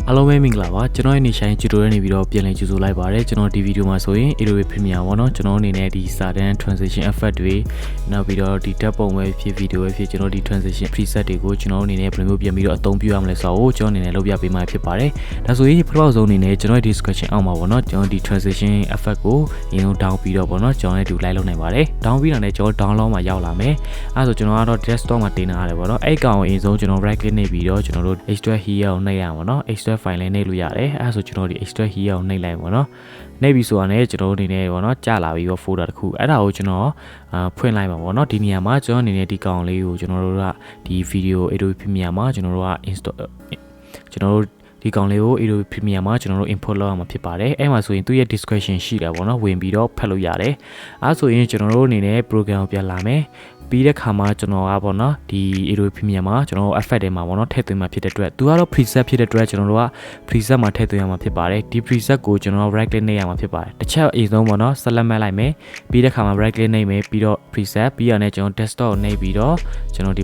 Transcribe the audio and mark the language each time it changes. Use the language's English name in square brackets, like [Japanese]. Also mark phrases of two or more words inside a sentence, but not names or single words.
[Burmese] ပဲမင်္ဂလာပါကျွန်တော်ရဲ့နေဆိုင်ဂျူတိုရဲ့နေပြီးတော့ပြန်လည်ကြိုဆိုလိုက်ပါတယ်ကျွန်တော်ဒီဗီဒီယိုမှာဆိုရင် Adobe Premiere ပေါ့နော်ကျွန်တော်အနေနဲ့ဒီ [English] sudden transition effect [Burmese] တွေနောက်ပြီးတော့ဒီတက်ပုံပဲဖြစ်ဗီဒီယိုပဲဖြစ်ကျွန်တော်ဒီ [English] transition preset [Burmese] တွေကိုကျွန်တော်အနေနဲ့ဘယ်လိုမျိုးပြန် ပြီးတော့အသုံးပြုရမလဲဆိုတော့ကျွန်တော်အနေနဲ့လုပ်ပြပေးမှာဖြစ်ပါတယ်ဒါဆိုရင်ပထမဆုံးအနေနဲ့ကျွန်တော် description အောက်မှာပေါ့နော်ကျွန်တော်ဒီ [English] transition effect [Burmese] ကိုအရင်ဆုံး down ပြီးတော့ပေါ့နော် ကျွန်တော်လည်းဒီ live လုပ်နိုင်ပါတယ် down ပြီးတော့လည်းကျွန်တော် download မှာရောက်လာမယ်အဲဆိုကျွန်တော်ကတော့ desktop မှာတင်ထားရတယ်ပေါ့နော်အဲ့ကောင်အရင်ဆုံးကျွန်တော် [English] right click [Burmese] နှိပ်ပြီးတော့ကျွန်တော်တို့ [English] extract here [Burmese] ကိုနှိပ်ရအောင်ပေါ့နော် [English] extract file [Burmese] လေးနှိပ်လို့ရတယ်အဲဆိုကျွန်တော်ဒီ [English] extract here [Burmese] ကိုနှိပ်လိုက်ပေါ့နော်နှိပ်ပြီးဆိုတာနဲ့ကျွန်တော်တို့အနေနဲ့ပေါ့နော်ကြာလာပြီးတော့ folder တစ်ခုအဲ့ဒါကိုကျွန်တော်ဖွင့်လိုက်မှာပေါ့နော်ဒီနေရာမှာကျွန်တော်အနေနဲ့ဒီကောင်လေးကိုကျွန်တော်တို့ကဒီ video Adobe Premiere မှာကျွန်တော်တို့က install ကျွန်တော်တို့ဒီကောင်လေးကို Adobe Premiere မှာကျွန်တော်တို့ import လုပ်ရ မှာဖြစ်ပါတယ်အဲ့မှာဆိုရင်သူ့ရဲ့ description ရှိတယ်ပေါ့နော်ဝင်ပြီးတော့ဖတ်လို့ရတယ်အဲဆိုရင်ကျွန်တော်တို့အနေနဲ့ program ကိုပြန်လာမယ်ပြီးတဲ့ခါမှာကျွန်တော်ကပေါ့နော်ဒီ Adobe Premiere မှာကျွန်တော် effect တွေမှာပေါ့နော်ထည့်သွင်းမှာဖြစ်တဲ့အတွက်သူကတော့ preset ဖြစ်တဲ့အတွက်ကျွန်တော်တို့က preset မှာထည့်သွင်းရမှာဖြစ်ပါတယ်ဒီ preset ကိုကျွန်တော် [English] right click [Burmese] နှိပ်ရမှာဖြစ်ပါတယ်တစ်ချက်အရင်ဆုံးပေါ့နော် select မှတ်လိုက်မယ်ပြီးတဲ့ခါမှာ [English] right click [Burmese] နှိပ်မယ်ပြီးတော့ preset ပြီးရတဲ့ကျွန်တော် desktop ကိုနှိပ်ပြီးတော့ကျွန်တော်ဒီ